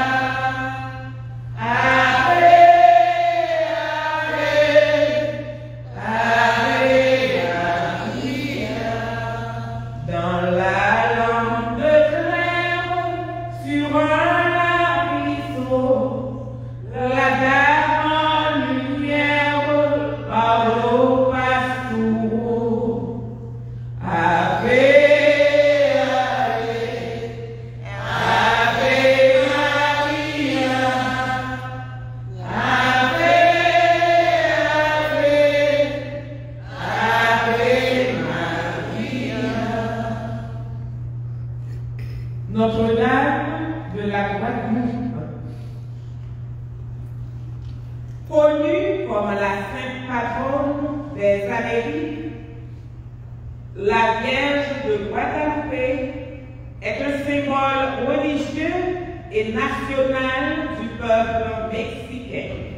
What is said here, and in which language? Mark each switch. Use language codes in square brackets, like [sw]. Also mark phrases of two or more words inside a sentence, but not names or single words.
[la] Ave, Ave, Ave Maria. [fr] Dans la lampe claire sur un arbrisseau, la dame en lumière parle au pastoureux. [la] Ave, Ave, Ave Maria. Ave, Ave, Ave Maria. [fr] Notre-Dame de la Guadeloupe, connue comme la sainte patronne des Amériques, la Vierge de Guadeloupe est un symbole religieux et national du peuple mexicain.